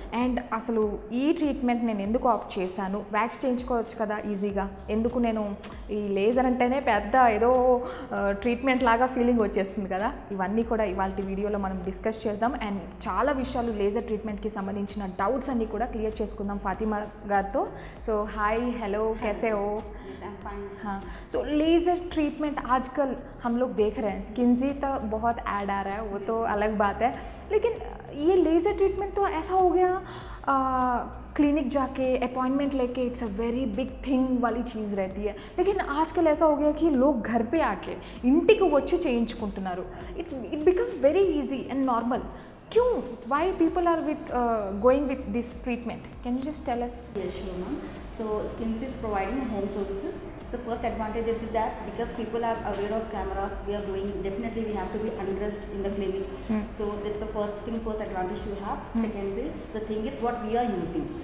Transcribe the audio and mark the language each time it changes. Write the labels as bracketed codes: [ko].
[te] And అసలు ఈ treatment నేను ఎందుకు ఆప్ట్ చేశాను, వ్యాక్స్ చేయించుకోవచ్చు కదా ఈజీగా, ఎందుకు నేను ఈ లేజర్ అంటేనే పెద్ద ఏదో ట్రీట్మెంట్ లాగా ఫీలింగ్ వచ్చేస్తుంది కదా, ఇవన్నీ కూడా ఇవాళ వీడియోలో మనం డిస్కస్ చేద్దాం. అండ్ చాలా విషయాలు లేజర్ ట్రీట్మెంట్కి సంబంధించిన डाउट्स अन्नी కూడా क्लियर చేసుకుందాం फातिमा గారితో. [hi] सो हाय, हेलो, कैसे हो? हाँ, सो लेज़र ट्रीटमेंट आजकल हम लोग देख रहे हैं, स्किन्जी तो बहुत ऐड आ रहा है, वो तो अलग बात है, लेकिन ये लेज़र ट्रीटमेंट तो ऐसा हो गया क्लिनिक जाके अपॉइंटमेंट लेके [en] it's a very big thing [hi] वाली चीज़ रहती है. लेकिन आजकल ऐसा हो गया कि लोग घर पे आके [te] इंटिकी వచ్చి చేయించుకుంటున్నారు. [en] It become very easy and normal. क्यों, why people are going with this treatment? Can you just tell us? Yes, sure, ma'am. So Skinsy is providing home services. The first advantage is that because people are aware of cameras, we are doing, definitely we have to be undressed in the clinic. So that's the first advantage we have. Secondly, the thing is what we are using.